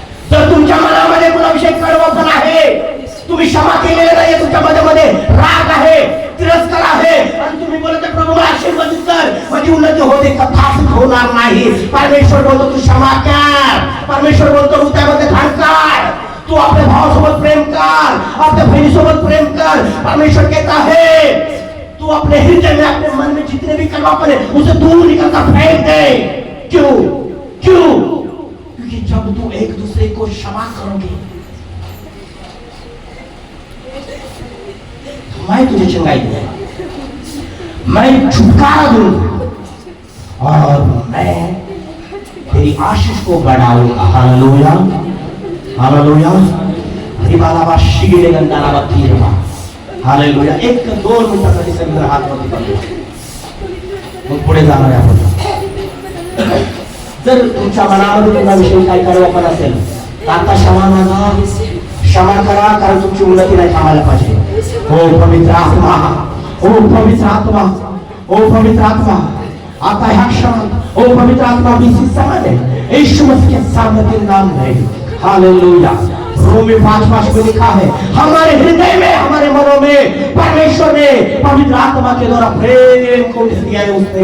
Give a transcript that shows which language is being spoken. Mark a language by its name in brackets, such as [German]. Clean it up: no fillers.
[Marathi] तर तुमच्या मनामध्ये कुणाविषयी कडवपण आहे, तुम्ही क्षमा केलेले नाहीये, तुमच्या मनामध्ये राग आहे, तिरस्कार आहे आणि तुम्ही बोलत प्रभू मला आशीर्वादित कर, माझी उन्नती होते, कथाच होणार नाही. परमेश्वर बोलतो तू क्षमा कर. परमेश्वर बोलतो हृदयामध्ये घाण काढ. तू आपल्या भावासोबत प्रेम कर, आपल्या बहिणीसोबत प्रेम कर. [Hindi] परमेश्वर कहता है तू अपने हृदय में, अपने मन में जितने भी कड़वापन है उसे दूर निकल कर फेंक दे. क्यों, क्यों? क्योंकि जब तू एक दूसरे को क्षमा करोगे, मैं तुझे चंगाई दूंगा, मैं छुटकारा दूंगा और मैं तेरी आशीष को बढ़ाऊंगा। Hallelujah, hallelujah. रिबालाबा शिगिले गंडालाबा तीरबा। हालेलुया। [Marathi] 1-2 मिनिटासाठी सगळं हात वरती करू, मग पुढे जाणार आहे आपण. जर तुमच्या मनामध्ये तुमच्याविषयी काही कडवपण असेल तर आता क्षमा मागा, क्षमा करा, कारण तुमची उन्नती नाही थांबायला पाहिजे. हो पवित्र आत्मा, हो पवित्र आत्मा, हो पवित्र आत्मा, आता ह्या क्षणात ओ पवित्र आत्मा बीसी समाने [Hindi] यीशु मसीह के सामर्थ्य नाम में। [Marathi] हालेलुया। [Hindi] रोमी 5:5 में लिखा है, हमारे हृदय में, हमारे मनों में परमेश्वर ने पवित्र आत्मा के द्वारा प्रेम को दिया है उसने।